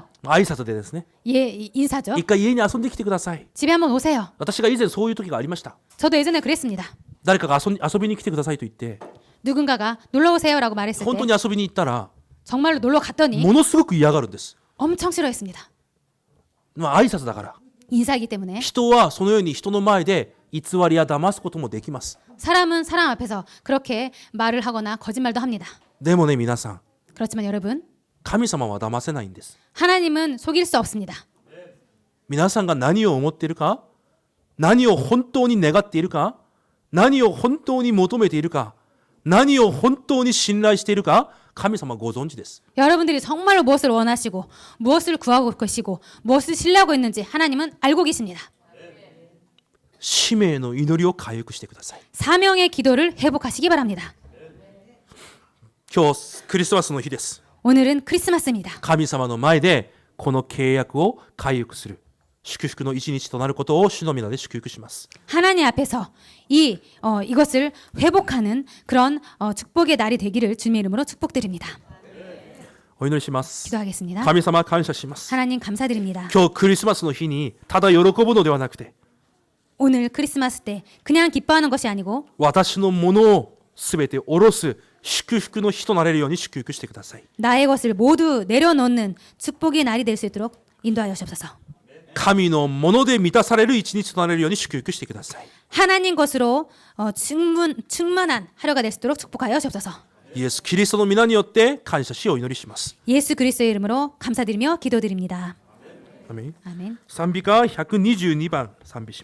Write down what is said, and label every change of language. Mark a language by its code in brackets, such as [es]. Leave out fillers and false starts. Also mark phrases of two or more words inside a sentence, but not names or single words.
[ja] 挨拶でですね。 [ko] 예, 인사죠. [ja] 一回家に遊んできてください。 [ko] 집에 한번 오세요. [ja] 私が以前そういう時がありました。 [ko] 저도 예전에 그랬습니다. [ja] 誰かが遊びに来てくださいと言って、 [ko] 누군가가 놀러 오세요라고 말했을 [ja] 本当 [ko] 때 [ja] に遊びに行ったら [ko] 정말로 놀러 갔더니 [ja] ものすごく嫌がるんです。 [ko] 엄청 싫어했습니다. [ja] まあ挨拶だから。 [ko] 인사이기 때문에 [ja] 人はそのように人の前で偽りや騙すこともできます。 [ko] 사람은 사람 앞에서 그렇게 말을 하거나 거짓말도 합니다. [ja] でもね、皆さん、 [ko] 그렇지만 여러분, [ja] 神様は騙せないんです。 [ko] 하나님은 속일 수 없습니다. [ja] 皆さんが何を思っているか、何を本当に願っているか、何を本当に求めているか、何を本当に信頼しているか、神様ご存知です。 [ko] 여러분들이 정말로 무엇을 원하시고 무엇을 구하고 계시고 무엇을 신뢰하고 있는지 하나님은 알고 계십니다. [ja] 使命の祈りを回復してください。 [ko] 사명의 기도를 회복하시기 바랍니다. [ja] 今日クリスマスの日です。 [ko] 오늘은 크리스마스입니다. [ja] 神様の前でこの契約を回復する祝福の一日となることを主の皆で祝福します。 [ko] 하나님 앞에서 이것을 회복하는 그런 축복의 날이 되기를 주님의 이름으로 축복드립니다. [ja] お祈りします。 [ko] 기도하겠습니다. [ja] 神様感謝します。 [ko] 하나님 감사드립니다. [ja] 今日クリスマスの日にただ喜ぶのではなくて、 [ko] 오늘 크리스마스 때 그냥 기뻐하는 것이 아니고 [ja] 私のものをすべて下ろす祝福の日となれるように祝福してください。 [ko] 나의 것을 모두 내려놓는 축복의 날이 될 수 있도록 인도하여 주옵소서. [ja] 神のもので満たされる一日となれるように祝福してください。 [ko] 하나님 것으로 충만한 하루가 될 수 있도록 축복하여 주옵소서. [ja] イエス・キリストの皆によって感謝しお祈りします。 [ko] 예수 그리스도의 이름으로 감사드리며 기도드립니다. 아멘. 아멘. [ja] 賛美歌122番賛美します。